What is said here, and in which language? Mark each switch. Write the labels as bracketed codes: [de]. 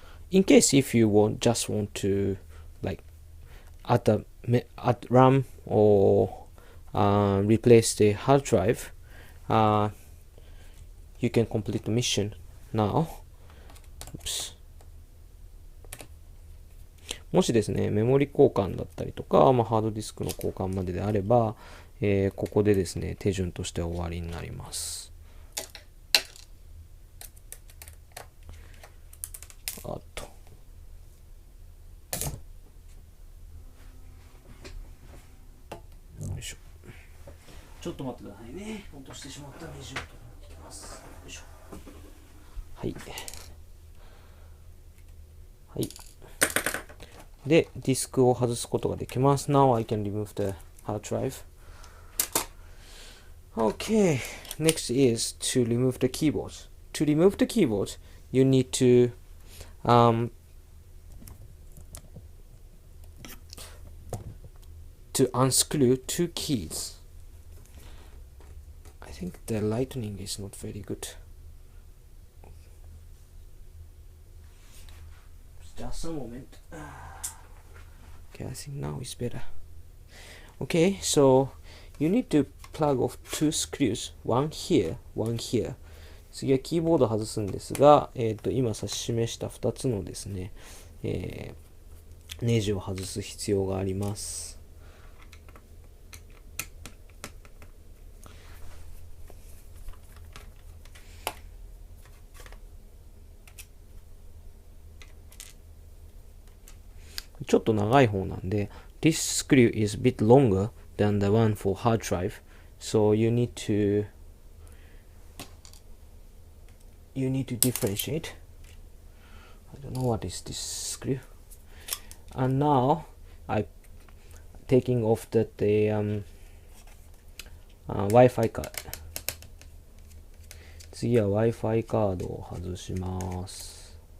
[en] In case if you just want to add RAM or replace the hard drive, you can complete the mission now. Oops. [ja] もしですね、メモリ交換だったりとか、ハードディスクの交換までであれば、ここでですね、手順として終わりになります。ちょっと待ってくださいね。落としてしまったネジを取りに行きます。よいしょ。はい。はい。で、ディスクを外すことができます。 [en] Now I can remove the hard drive. Okay. Next is to remove the keyboard. To remove the keyboard, you need to unscrew 2 keys. I think the lightning is not very good. Just a moment. Okay, I think now it's better. Okay, so you need to plug off 2 screws. One here, one here. [ja] 次はキーボードを外すんですが、今指し示した2つのですね、ネジを外す必要があります。ちょっと長い方なんで、 [en] this screw is a bit longer than the one for hard drive. So you need to differentiate. I don't know what is this screw. And now I taking off the Wi-Fi card. [ja] 次は Wi-Fi カードを外します。